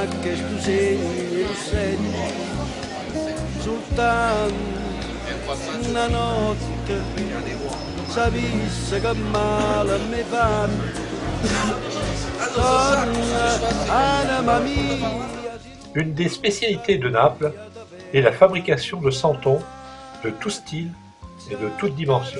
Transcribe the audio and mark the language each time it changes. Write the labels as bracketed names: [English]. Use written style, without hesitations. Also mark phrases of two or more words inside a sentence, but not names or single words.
[Italian] che tu segni il segno, soltanto una notte, sapesse che male mi fa, torna anima mia. [French] Une des spécialités de Naples est la fabrication de santons de tout style et de toute dimension.